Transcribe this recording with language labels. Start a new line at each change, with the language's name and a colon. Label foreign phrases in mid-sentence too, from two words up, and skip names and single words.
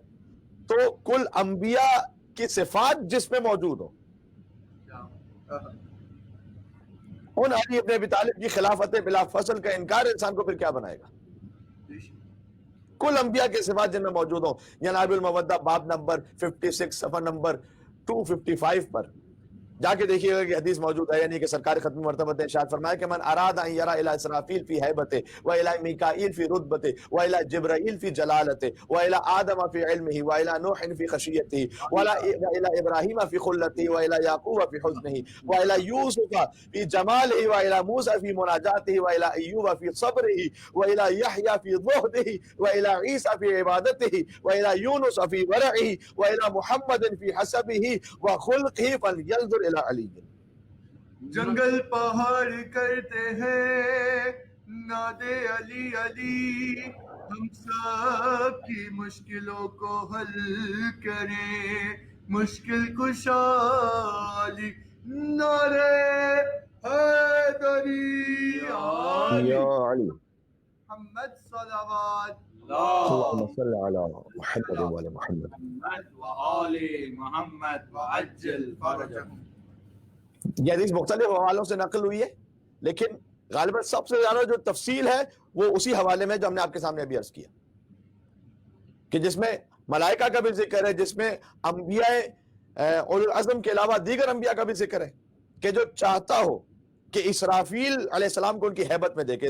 Urdu: تو کل انبیاء کی صفات جس میں موجود ہو, ان علی ابن ابی طالب کی خلافت بلا فصل کا انکار انسان کو پھر کیا بنائے گا. کل انبیاء کی صفات جن میں موجود ہوں. جناب المودہ باب نمبر 56 صفحہ نمبر 255 پر جا کے دیکھیے گا کہ حدیث موجود ہے. یعنی کہ سرکار ختم مرتبہ نے ارشاد فرمایا کہ
Arabic: من اراد ان یرا الی اسرافیل فی ہیبته و الی میکائیل فی رتبته و الی جبرائیل فی جلالته و الی آدم فی علمه و الی نوح فی خشیته و الی ابراہیم فی خلته و الی یعقوب فی حزنه و الی یوسف فی جماله و الی موسی فی مناجاته و الی ایوب فی صبره و الی یحیی فی زہده و الی عیسی فی عبادته و الی یونس فی ورعه و الی محمد فی حسبه و خلقه فلینظر الی علی.
Urdu: جنگل پہاڑ کرتے ہیں نادے علی علی, ہم سب کی مشکلوں کو حل کریں, مشکل کشا علی, نعرے حیدری یا علی محمد صلوات
Arabic: اللہم صل علی محمد و علی محمد. محمد وآل محمد وعجل فرجهم.
Urdu: یہ حدیث مختلف حوالوں سے نقل ہوئی ہے, لیکن غالباً سب سے زیادہ جو تفصیل ہے وہ اسی حوالے میں جو ہم نے آپ کے سامنے ابھی عرض کیا, کہ جس میں ملائکہ کا بھی ذکر ہے, جس میں انبیاء
Arabic: اولو العزم
Urdu: کے علاوہ دیگر انبیاء کا بھی ذکر ہے, کہ جو چاہتا ہو کہ اسرافیل
Arabic: علیہ السلام
Urdu: کو ان کی ہیبت میں دیکھے.